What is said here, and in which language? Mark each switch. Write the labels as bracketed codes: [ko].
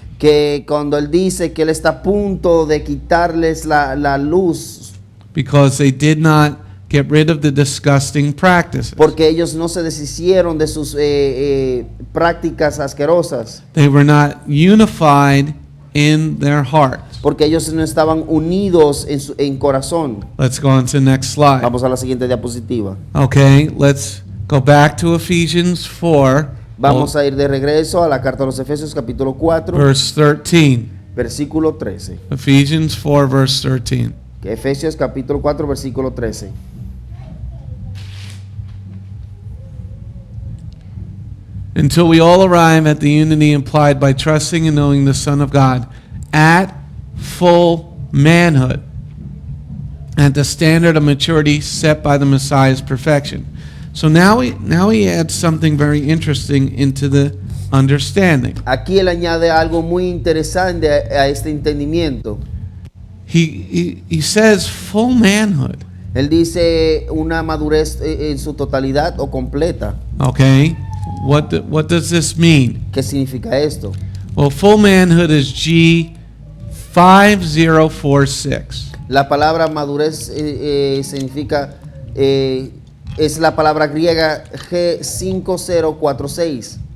[es] que cuando él dice que él está a punto de quitarles la luz [en] Because they did not get rid of the disgusting practices. [es] porque ellos no se deshicieron de sus prácticas asquerosas, [en] They were not unified in their hearts. [es] porque ellos no estaban unidos en corazón. [en] Let's go on to the next slide. [es] Vamos a la siguiente diapositiva. [en] Okay, let's go back to Ephesians 4, [es] Vamos a ir de regreso a la carta a los Efesios capítulo 4, [en] verse 13. [es] versículo 13. [en] Ephesians 4, verse 13. [es] Efesios capítulo 4, versículo 13. [en] Until we all arrive at the unity implied by trusting and knowing the Son of God at full manhood, at the standard of maturity set by the Messiah's perfection. So now he adds something very interesting into the understanding. [es] Aquí él añade algo muy interesante a este entendimiento. [en] He says full manhood. [es] Él dice una madurez en su totalidad o completa. [en] Okay, what does this mean? [es] ¿Qué significa esto? [en] Well, full manhood is G5046. [es] La palabra madurez significa, es la palabra griega G5046.